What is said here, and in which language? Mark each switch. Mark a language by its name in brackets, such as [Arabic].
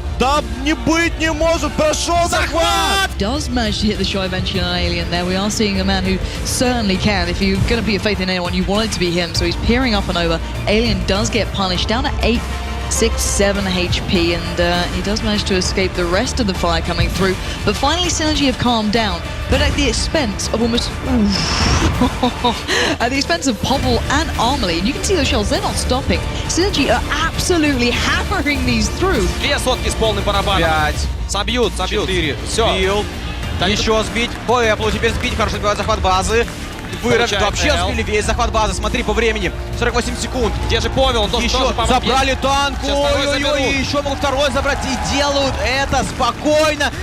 [Russian] Да не быть не может, прошел захват! [English] Does manage to hit the shot eventually on Alien there. We are seeing a man who certainly can. If you're going to be a faith in anyone, you want it to be him. So he's peering up and over. Alien does get punished down to 8, 6, 7 HP, and he does manage to escape the rest of the fire coming through. But finally, Synergy have calmed down, but at the expense of almost... at the expense of Popple and Armley. And you can see the shells, they're not stopping. Synergy are absolutely hammering these through. [Russian] 2 сотки с полным барабаном. 5. Собьют. 4. Все. Сбил. Еще сбить. Пэплу теперь сбить. Хорошо сбивает захват базы. Вообще сбили весь захват базы. Смотри, по времени. 48 секунд. Где же Повел? Он тоже помог. Забрали танк. Ой-ой-ой. Еще могут второй забрать. И делают это спокойно.